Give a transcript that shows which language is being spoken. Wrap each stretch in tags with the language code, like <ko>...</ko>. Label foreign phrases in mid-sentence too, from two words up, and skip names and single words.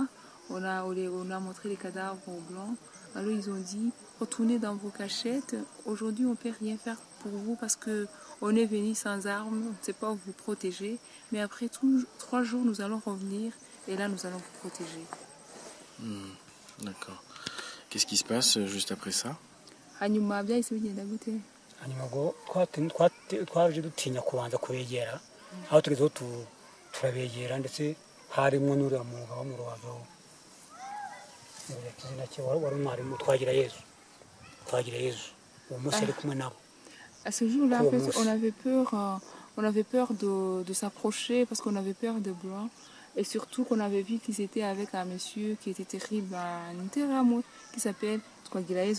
<fr>On a montré les cadavres aux blancs. Alors ils ont dit, retournez dans vos cachettes. Aujourd'hui, on ne peut rien faire pour vous parce qu'on est venu sans armes, on ne sait pas vous protéger. Mais après 3 jours, nous allons revenir et là, nous allons vous protéger. D'accord. Qu'est-ce qui se passe juste après ça?</fr> <rw>hanyuma ngo twaje dutinya kubanza kubegera aho tugezeho turabegera ndetse harimo n'uriya mugabo mu rubavu</rw> <fr>à ce jour-là, en fait, on avait peur de s'approcher parce qu'on avait peur des blancs et surtout qu'on avait vu qu'ils étaient avec un monsieur qui était terrible, un interamo qui s'appelle Twagilayezu.</fr>